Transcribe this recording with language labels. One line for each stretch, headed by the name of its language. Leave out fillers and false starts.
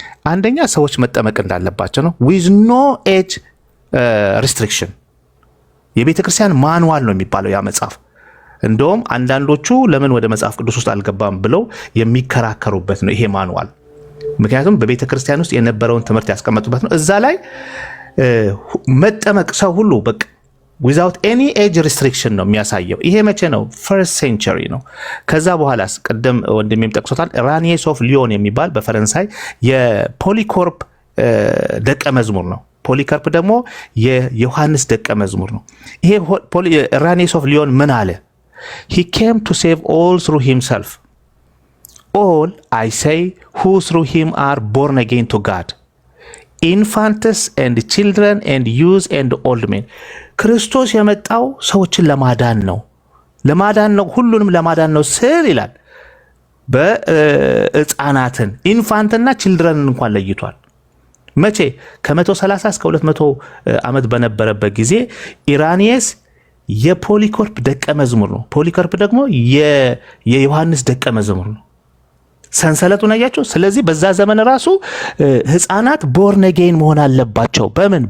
Amharic: አንደኛ ሰዎች መጠመቅ እንዳለባቸው ነው።
English: ዊዝ ኖ ኤጅ ሪስትሪክሽን
Amharic: የቤተ ክርስቲያን ማንዋል ነው የሚባለው ያ መጽሐፍ። እንደውም አንዳንዶቹ ለምን ወደ መጽሐፍ ቅዱስ ውስጥ አልገባም ብለው የሚከራከሩበት ነው ይሄ ማንዋል። ምክንያቱም በቤተ ክርስቲያን ውስጥ የነበረውን ትምህርት ያስቀመጡበት ነው። እዛ ላይ መጠመቅ ሰው ሁሉ በቃ
English: ዊዛውት ኤኒ ኤጅ ሪስትሪክሽን
Amharic: ነው የሚያሳየው። ይሄ መቼ ነው?
English: ፈርስት ሴንቸሪ
Amharic: ነው። ከዛ በኋላስ ቅድም ወንድሜም ጠቅሶታል። ራኒየስ ኦፍ ሊዮን የሚባል በፈረንሳይ የፖሊኮርፕ ደቀ መዝሙር ነው። ፖሊካርፕ ደግሞ የዮሐንስ ደቀ መዝሙር ነው። ይሄ ራኒየስ ኦፍ ሊዮን ምን አለ?
English: he came to save all through himself, all I say who through him are born again to God, infants and children and youths and old men.
Amharic: ክርስቶስ የመጣው ሰዎችን ለማዳን ነው፣ ሁሉንም ለማዳን ነው ስል ይላል። በሕፃናትን ኢንፋንትና ችልድረንን እንኳን ለይቷል። መቼ? ከ130 እስከ 200 ዓመት በነበረበት ጊዜ ኢራኒየስ የፖሊኮርፕ ደቀ መዝሙር ነው። ፖሊኮርፕ ደግሞ የዮሐንስ ደቀ መዝሙር ነው። ሰንሰለቱን አያቸው። ስለዚህ በዛ ዘመን ራሱ ሕፃናት
English: ቦርን አጌን
Amharic: መሆን አለባቸው። በምን?